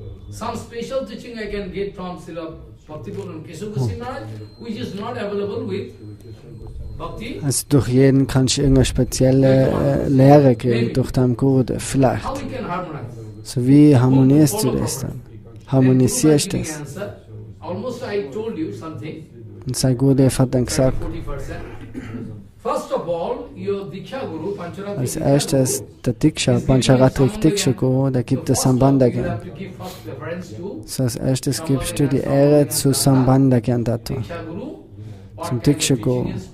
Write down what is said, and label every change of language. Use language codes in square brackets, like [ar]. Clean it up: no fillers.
[en] Some special teaching I can get from Srila Bhakti-Purana Keshav Goswami Maharaj, which is not available with Bhakti. [de] Also durch jeden kannst du irgendeine spezielle Lehre kriegen, durch deinen Guru, vielleicht. [en] How we can harmonize? [de] So wie harmonierst du das dann? Harmonisierst du das? [en] Almost I told you something. [de] Und sein Gurudev hat dann gesagt, 40%. [en] First of all, your Diksha Guru, [de] als erstes der Diksha, Pancaratrika Guru, der gibt das Sambandha-Gyan. So als erstes gibst du die Ehre zu Sambandha-Gyan Tattva, zum Diksha Guru.